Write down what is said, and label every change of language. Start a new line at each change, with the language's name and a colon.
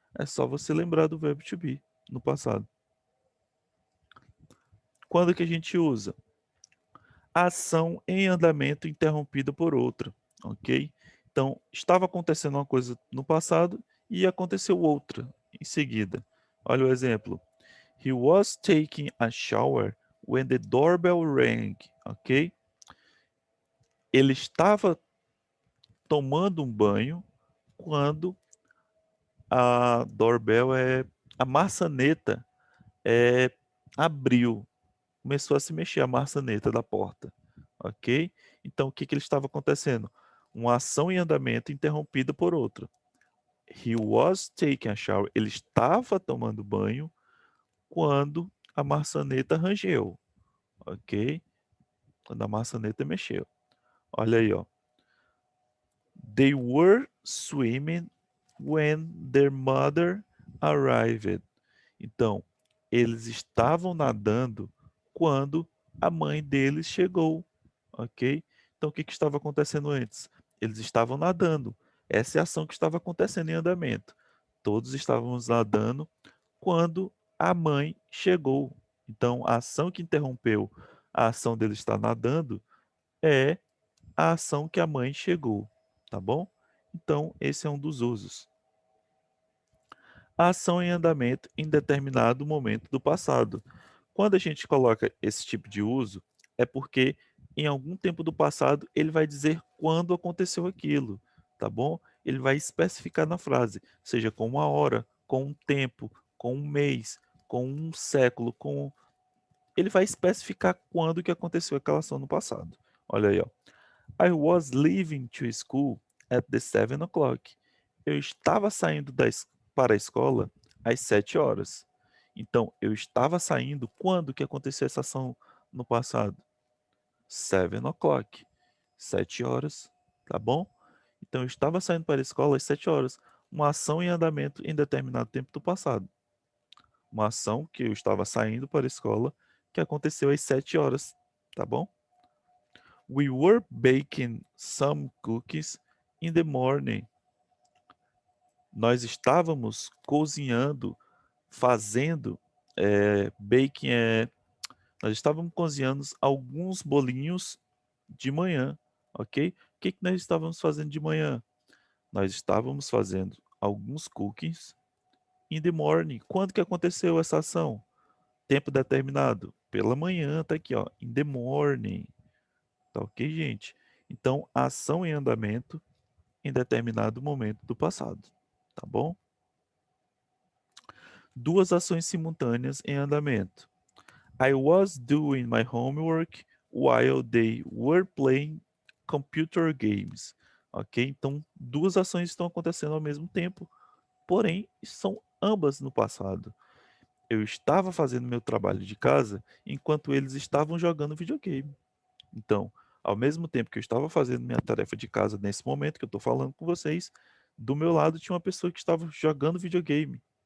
Portuguese: É só você lembrar do verbo to be no passado. Quando que a gente usa? Ação em andamento interrompida por outra, ok? Então, estava acontecendo uma coisa no passado e aconteceu outra em seguida. Olha o exemplo.
English: He was taking a shower when the doorbell rang, ok?
Portuguese: Ele estava tomando um banho quando a doorbell a maçaneta abriu, começou a se mexer a maçaneta da porta, ok? Então o que que ele estava acontecendo? Uma ação em andamento interrompida por outra.
English: He was taking a shower.
Portuguese: Ele estava tomando banho quando a maçaneta rangeu, ok? Quando a maçaneta mexeu. Olha aí, ó.
English: They were swimming when their mother arrived.
Portuguese: Então, eles estavam nadando quando a mãe deles chegou, ok? Então, o que que estava acontecendo antes? Eles estavam nadando. Essa é a ação que estava acontecendo em andamento. Todos estávamos nadando quando a mãe chegou. Então, a ação que interrompeu a ação deles estar nadando é a ação que a mãe chegou, tá bom? Então, esse é um dos usos. A ação em andamento em determinado momento do passado. Quando a gente coloca esse tipo de uso, é porque em algum tempo do passado ele vai dizer quando aconteceu aquilo, tá bom? Ele vai especificar na frase, seja com uma hora, com um tempo, com um mês, com um século, com ele vai especificar quando que aconteceu aquela ação no passado. Olha aí, ó.
English: I was leaving to school at the 7 o'clock.
Portuguese: Eu estava saindo para a escola às 7 horas. Então, eu estava saindo quando que aconteceu essa ação no passado? 7 o'clock. 7 horas, tá bom? Então, eu estava saindo para a escola às 7 horas. Uma ação em andamento em determinado tempo do passado. Uma ação que eu estava saindo para a escola que aconteceu às 7 horas, tá bom?
English: We were baking some cookies in the morning.
Portuguese: Nós estávamos cozinhando, fazendo, baking, nós estávamos cozinhando alguns bolinhos de manhã, ok? O que que nós estávamos fazendo de manhã? Nós estávamos fazendo alguns cookies
English: in the morning.
Portuguese: Quando que aconteceu essa ação? Tempo determinado. Pela manhã, tá aqui, ó,
English: in the morning.
Portuguese: Tá ok, gente? Então, ação em andamento em determinado momento do passado, tá bom? Duas ações simultâneas em andamento.
English: I was doing my homework while they were playing computer games. Ok?
Portuguese: Então, duas ações estão acontecendo ao mesmo tempo, porém, são ambas no passado. Eu estava fazendo meu trabalho de casa enquanto eles estavam jogando videogame. Então, ao mesmo tempo que eu estava fazendo minha tarefa de casa nesse momento que eu estou falando com vocês, do meu lado tinha uma pessoa que estava jogando videogame.